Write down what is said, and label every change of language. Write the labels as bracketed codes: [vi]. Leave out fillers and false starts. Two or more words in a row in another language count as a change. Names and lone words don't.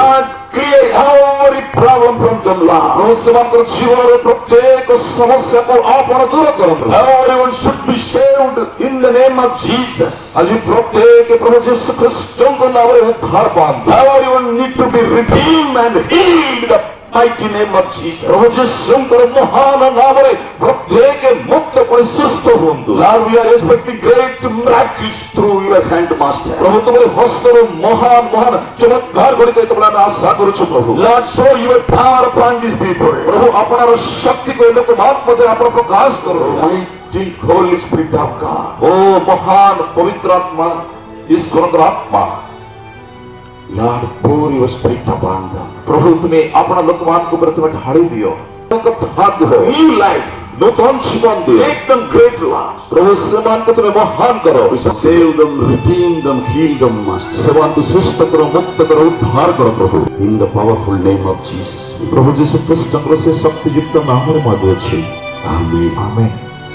[en] Lord, clear every problem from them, Lord. [or] ପ୍ରଭୁ ସେମାନଙ୍କର ଜୀବନର ପ୍ରତ୍ୟେକ ସମସ୍ୟାକୁ ଆପଣ ଦୂର କରନ୍ତୁ। [en] Everyone should be saved in the name of Jesus. [or] ଆଜି ପ୍ରତ୍ୟେକ ପ୍ରଭୁ ଯୀଶୁ ଖ୍ରୀଷ୍ଟଙ୍କ ନାମରେ ଉଦ୍ଧାର ପାଆନ୍ତୁ। [en] Everyone need to be redeemed and healed mighty name of Jesus. [or] ପ୍ରଭୁ ଯୀଶୁଙ୍କର ମହାନ ନାମରେ ପ୍ରତ୍ୟେକ ମୁକ୍ତ କରି ସୁସ୍ଥ ହୁଅନ୍ତୁ। [en] Lord, we are expecting great miracles through your hand, Master. [or] ପ୍ରଭୁ ତୁମର ହସ୍ତରୁ ମହାନ ମହାନ ଚମତ୍କାର ଗୁଡ଼ିକ ଯେତେବେଳେ ଆମେ ଆଶା କରୁଛୁ ପ୍ରଭୁ। [en] Lord, show your power upon these people. [or] ପ୍ରଭୁ ଆପଣର ଶକ୍ତିକୁ ଏ ଲୋକମାନଙ୍କ ମଧ୍ୟରେ ଆପଣ ପ୍ରକାଶ କରନ୍ତୁ। [en] Mighty Holy Spirit of God. [or] ଓ ମହାନ ପବିତ୍ର ଆତ୍ମା ଈଶ୍ୱରଙ୍କର ଆତ୍ମା [en] Lord, pour your spirit upon them. [or] ପ୍ରଭୁ ତୁମେ ଆପଣ ଲୋକମାନଙ୍କ ଉପରେ ତୁମେ ଢାଳି ଦିଅ। [en] New life. [or] ନୂତନ ଜୀବନ ଦିଅ। [en] Make them great, Lord. [or] ପ୍ରଭୁ ସେମାନଙ୍କୁ ତୁମେ ମହାନ କର। [en] Save them, redeem them, heal them, Master. [or] ସେମାନଙ୍କୁ ସୁସ୍ଥ କର, ମୁକ୍ତ କର, ଉଦ୍ଧାର କର ପ୍ରଭୁ। [en] In the powerful name of Jesus. [or] ପ୍ରଭୁ ଯୀଶୁ ଖ୍ରୀଷ୍ଟଙ୍କର ସେ ଶକ୍ତିଯୁକ୍ତ ନାମରେ ମାଗୁଅଛି। [en] Amen. [or] ଆମେନ୍।